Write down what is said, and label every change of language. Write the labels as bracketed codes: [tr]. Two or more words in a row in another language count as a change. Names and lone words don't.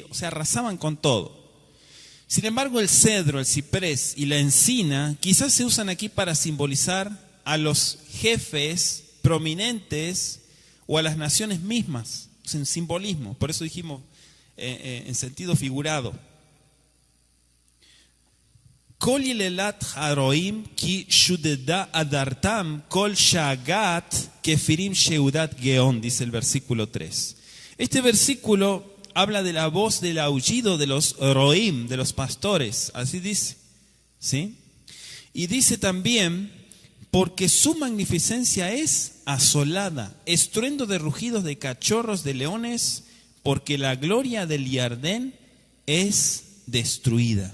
[es] O sea, arrasaban con todo. Sin embargo, el cedro, el ciprés y la encina quizás se usan aquí para simbolizar a los jefes prominentes o a las naciones mismas, o sea, en simbolismo. Por eso dijimos en sentido figurado. [he] קול יללת הרעים כי שדדה אדרתם קול שאגת כפירים שדד גאון, [es] dice el versículo 3. Este versículo habla de la voz del aullido de los roim, de los pastores, así dice, ¿sí? Y dice también, porque su magnificencia es asolada, estruendo de rugidos de cachorros de leones, porque la gloria del Yardén es destruida.